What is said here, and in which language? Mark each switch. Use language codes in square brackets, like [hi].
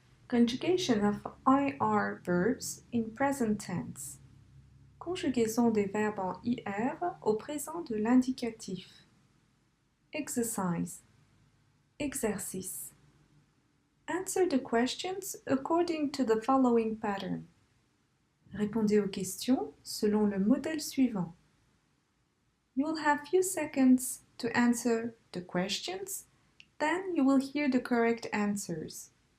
[en] Conjugation of IR verbs in present tense. [fr] Conjugaison des verbes en IR au présent de l'indicatif. [en] Exercise. Exercice. Answer the questions according to the following pattern. [fr] Répondez aux questions selon le modèle suivant. [en] You will have few seconds to answer the questions, then you will hear the correct answers.